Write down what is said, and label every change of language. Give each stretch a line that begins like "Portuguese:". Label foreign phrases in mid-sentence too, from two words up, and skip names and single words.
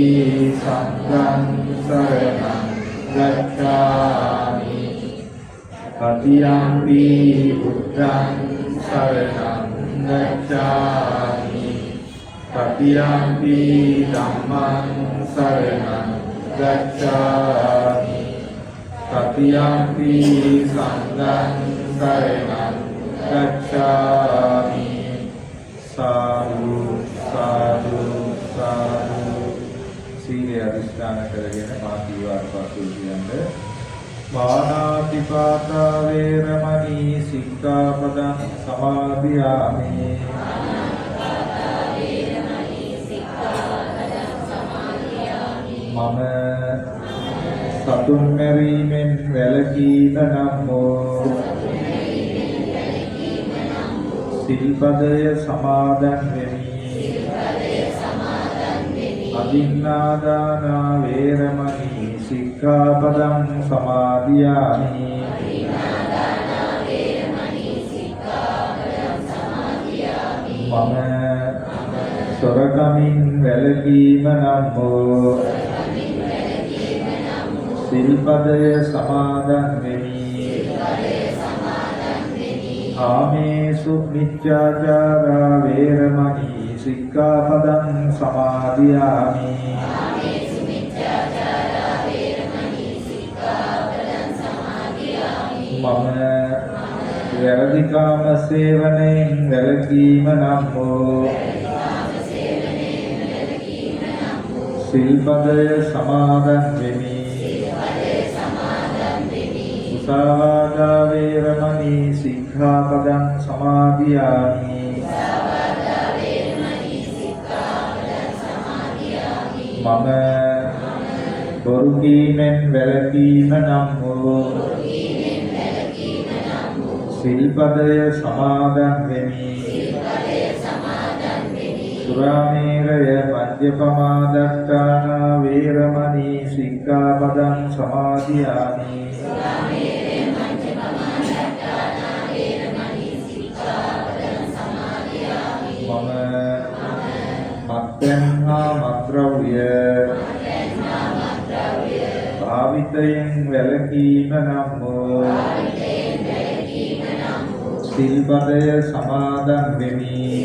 Pali: sangham saranam gacchami, tatiyampi buddham saranam gacchami, tatiyampi dhammam saranam gacchami, tatiyampi sangham saranam gacchami. Sadhu sadhu sadhu.
Sinhala: සීලය අධිෂ්ඨාන කරගෙන මා කීවාට පසු කියන්නේ
Pali: පාණාතිපාතා වේරමණී සික්ඛාපදං සමාදියාමි.
Sinhala: මම සතුන් මැරීමෙන් වැළකීම නම් වූ සිල්පදය සමාදන් වෙමි.
Pali: අදින්නාදානා වේරමණී සික්ඛාපදං සමාදියාමි.
Sinhala: මම සොරකමින් වැළකීම නම් වූ සිල්පදය සමාදන් වෙමි.
Pali: කාමේසු මිච්ඡාචාරා වේරමණී සික්ඛාපදං සමාදියාමි.
Sinhala: මම වැරදි කාම සේවනයෙන් වැළකීම නම් වූ සිල්පදය සමාදන් වෙමි.
Pali: මුසාවාදා වේරමණී සික්ඛාපදං සමාදියාමි.
Sinhala: මම බොරු කීමෙන් වැළකීම නම් වූ සිල්පදය සමාදන් වෙමි.
Pali: සුරාමේරය මජ්ජපමාදට්ඨානා වේරමණී සික්ඛාපදං සමාදියාමි.
Sinhala: මම මත්පැන් හා මත්ද්‍රව්‍ය භාවිතයෙන් වැළකීම නම් වූ සිල්පදය සමාදන් වෙමි.